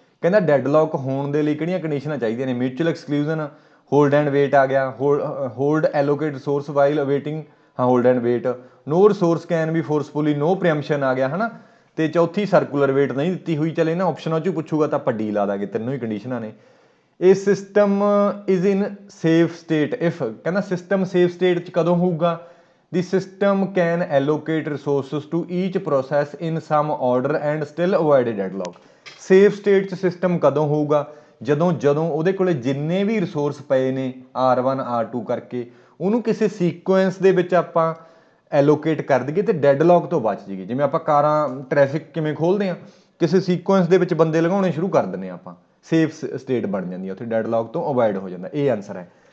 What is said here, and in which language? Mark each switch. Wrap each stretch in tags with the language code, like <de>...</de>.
<pa>ਕਹਿੰਦਾ ਡੈਡਲੌਕ ਹੋਣ ਦੇ ਲਈ ਕਿਹੜੀਆਂ ਕੰਡੀਸ਼ਨਾਂ ਚਾਹੀਦੀਆਂ ਨੇ? ਮਿਊਚੁਅਲ ਐਕਸਕਲੂਜਨ, ਹੋਲਡ ਐਂਡ ਵੇਟ ਆ ਗਿਆ,</pa> <en>hold allocate resource while awaiting,</en> <pa>ਹਾਂ hold and wait,</pa> <en>no resource can be forcefully,</en> <pa>ਨੋ ਪ੍ਰੀਐਮਪਸ਼ਨ ਆ ਗਿਆ, ਹੈ ਨਾ। ਤੇ ਚੌਥੀ ਸਰਕੂਲਰ ਵੇਟ ਨਹੀਂ ਦਿੱਤੀ ਹੋਈ। ਚੱਲ ਇਹਨਾਂ ਆਪਸ਼ਨਾਂ 'ਚੋਂ ਪੁੱਛੂਗਾ ਤਾਂ ਆਪਾਂ ਡੀ ਲਾ ਦਾਂਗੇ, ਤਿੰਨੋਂ ਹੀ ਕੰਡੀਸ਼ਨਾਂ ਨੇ। ਇਹ</pa> <en>system is in safe state if,</en> <pa>ਕਹਿੰਦਾ ਸਿਸਟਮ ਸੇਫ ਸਟੇਟ 'ਚ ਕਦੋਂ ਹੋਊਗਾ?</pa> <en>The system can allocate resources to each process in some order and still avoid a deadlock।</en> <pa>Safe state 'ਚ ਸਿਸਟਮ ਕਦੋਂ ਹੋਊਗਾ? ਜਦੋਂ ਉਹਦੇ ਕੋਲੇ ਜਿੰਨੇ ਵੀ ਰਿਸੋਰਸ ਪਏ ਨੇ R1 R2 ਕਰਕੇ, ਉਹਨੂੰ ਕਿਸੇ ਸੀਕੁਐਂਸ ਦੇ ਵਿੱਚ ਆਪਾਂ ਐਲੋਕੇਟ ਕਰ ਦਈਏ ਤੇ ਡੈਡਲੌਕ ਤੋਂ ਬਚ ਜਾਈਏ। ਜਿਵੇਂ ਆਪਾਂ ਕਾਰਾਂ ਟ੍ਰੈਫਿਕ ਕਿਵੇਂ ਖੋਲ੍ਹਦੇ ਹਾਂ, ਕਿਸੇ ਸੀਕੁਐਂਸ ਦੇ ਵਿੱਚ ਬੰਦੇ ਲਗਾਉਣੇ ਸ਼ੁਰੂ ਕਰ ਦਿੰਦੇ ਹਾਂ ਆਪਾਂ, ਸੇਫ ਸਟੇਟ ਬਣ ਜਾਂਦੀ ਹੈ, ਉੱਥੇ ਡੈਡਲੌਕ ਤੋਂ ਅਵੋਇਡ ਹੋ ਜਾਂਦਾ। ਇਹ ਆਨਸਰ ਹੈ।</pa>